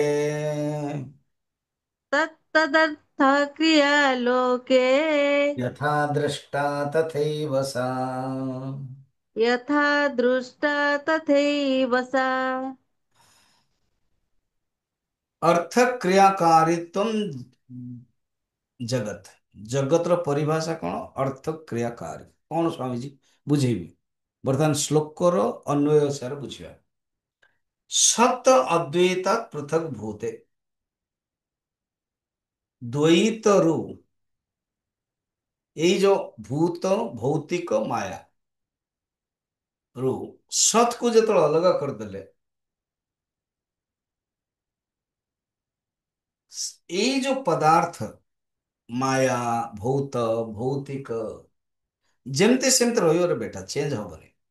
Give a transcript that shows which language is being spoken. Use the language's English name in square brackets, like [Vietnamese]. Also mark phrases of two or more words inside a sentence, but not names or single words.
[Sanskrit] तत्तदर्थक्रियालोके यथा दृष्टा तथैव सा। यथा दृष्टा तथैव सा। अर्थ क्रियाकारित्व जगत। [Odia] ଜଗତର ପରିଭାଷା କଣ? ଅର୍ଥ କ୍ରିୟାକାରୀ। କଣ ସ୍ୱାମୀଜୀ ବୁଝେଇବି? ବର୍ତ୍ତମାନ ଶ୍ଲୋକର ଅନ୍ୱୟ ସାର ବୁଝିବା। [Sanskrit] ସତ ଅଦ୍ୱୈତା ପୃଥକ୍ ଭୂତେ, [Odia] ଦ୍ୱୈତରୁ, ଏଇ ଯୋଉ ଭୂତ ଭୌତିକ ମାୟା ରୁ ସତକୁ ଯେତେବେଳେ ଅଲଗା କରିଦେଲେ, ଏଇ ଯୋଉ ପଦାର୍ଥ ମାୟା, ଭୌତ, ଭୌତିକ ଯେମିତି ସେମିତି ରହିବରେ ବେଟା, ଚେଞ୍ଜ ହବନି।